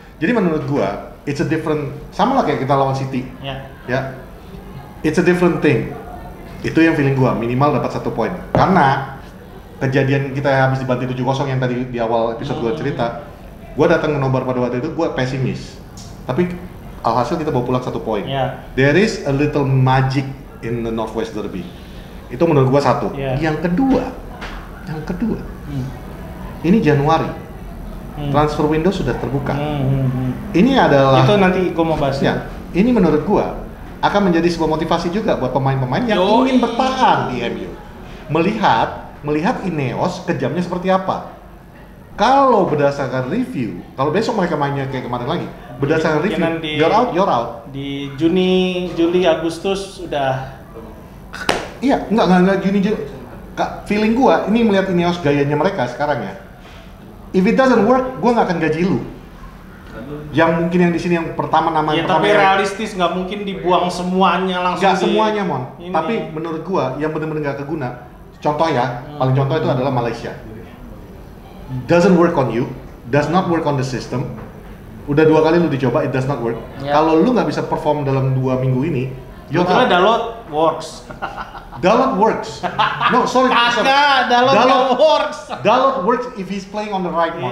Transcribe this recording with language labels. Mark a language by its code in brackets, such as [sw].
[id] Jadi menurut gua, [en] it's a different, [id] sama lah kayak kita lawan City. [en] Ya, it's a different thing. [id] Itu yang feeling gua, minimal dapat 1 poin. Karena kejadian kita habis dibantai 7-0 yang tadi di awal episode gua cerita, gua datang ke Nobar pada waktu itu gua pesimis. Tapi alhasil kita bawa pulang 1 poin. Iya. [en] There is a little magic in the Northwest Derby. [id] Itu menurut gua 1. Iya. Yang kedua, ini Januari. Transfer window sudah terbuka. Ini adalah Itu nanti gue mau bahas. ya, ini menurut gua akan menjadi sebuah motivasi juga buat pemain-pemain yang ingin bertahan di MU. Melihat Ineos kejamnya seperti apa. Kalau berdasarkan review, kalau besok mereka mainnya kayak kemarin lagi, berdasarkan review, [en] you're out. [id] Di Juli, Agustus udah. Iya, enggak Juni. Feeling gua ini melihat Ineos gayanya mereka sekarang ya. [en] If it doesn't work, [id] gua nggak akan gaji lu. Yang mungkin yang di sini yang pertama namanya. Ya tapi realistis nggak mungkin dibuang semuanya langsung. Nggak semuanya, Mon. Ini. Tapi menurut gua yang benar-benar nggak keguna. Contoh ya, paling contoh itu adalah Malaysia. [en] Doesn't work on you, does not work on the system. [id] Udah 2 kali lu dicoba, [en] it does not work. [id] Ya. Kalau lu nggak bisa perform dalam 2 minggu ini, [en] you're out. Dalot works. Dalot works. No, sorry. [id] Kagak, [en] Dalot works. Dalot works if he's playing on the right one.